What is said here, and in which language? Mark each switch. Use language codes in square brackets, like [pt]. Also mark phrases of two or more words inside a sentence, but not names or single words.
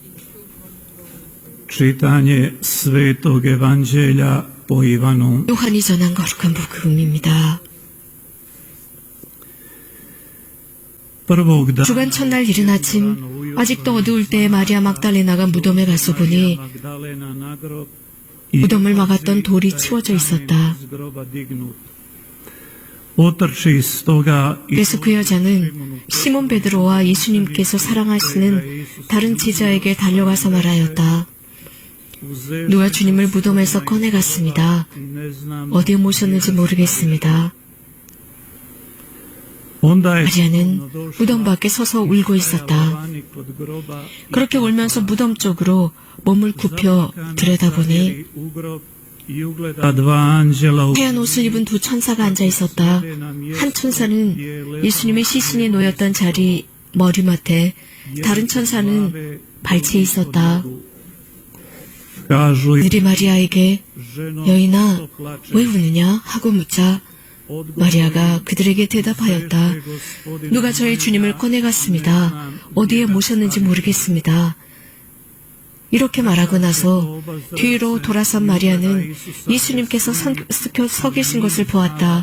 [hr] Čitanje Svetog Evanđelja po Ivanu. [ko] 요한이 전한 거룩한 복음입니다. [hr] Prvog dana [ko] 주간 첫날 이른 아침, 아직도 어두울 때 마리아 막달레나가 무덤에 가서 보니 [hr] Magdalena na grob [ko] 무덤을 막았던 돌이 치워져 있었다. [hr] iz groba dignut. Otrči iz toga i [ko] 그래서 그 여자는 시몬 베드로와 예수님께서 사랑하시는 다른 제자에게 달려가서 말하였다. 누가 주님을 무덤에서 꺼내갔습니다. [hr] ne znam. [ko] 어디에 모셨는지 모르겠습니다. [hr] Onda je [ko] 마리아는 무덤 밖에 서서 울고 있었다. [hr] vani kod groba [ko] 그렇게 울면서 무덤 쪽으로 몸을 굽혀 들여다보니 [hr] u grob i ugleda dva anđela u [ko] 하얀 옷을 입은 두 천사가 앉아 있었다. 한 천사는 예수님의 시신이 놓였던 자리 머리맡에, 다른 천사는 발치에 있었다. [hr] kažu [ko] 그들이 마리아에게 [hr] ženo [ko] 여인아 [hr] što plače. [ko] 왜 우느냐 하고 묻자 마리아가 그들에게 대답하였다. 누가 저희 주님을 꺼내갔습니다. 어디에 모셨는지 모르겠습니다. 이렇게 말하고 나서 뒤로 돌아선 마리아는 예수님께서 서 계신 것을 보았다.